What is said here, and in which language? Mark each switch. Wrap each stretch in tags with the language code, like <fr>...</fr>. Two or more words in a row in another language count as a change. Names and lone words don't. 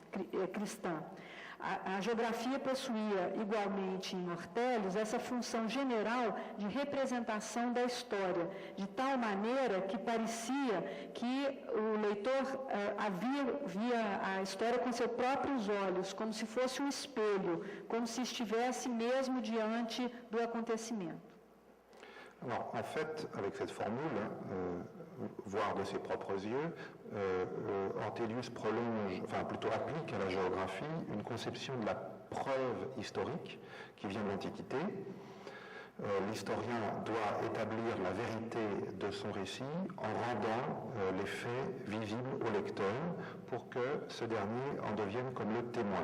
<pt>A geografia possuía, igualmente em Ortelius, essa função general de representação da história, de tal maneira que parecia que o leitor via a história com seus próprios olhos, como se fosse um espelho, como se estivesse mesmo diante do acontecimento.</pt> <fr>Alors, en fait, avec cette formule, voir de ses propres yeux, Ortelius applique à la géographie une conception de la preuve historique qui vient de l'Antiquité. L'historien doit établir la vérité de son récit en rendant les faits visibles au lecteur pour que ce dernier en devienne comme le témoin.</fr>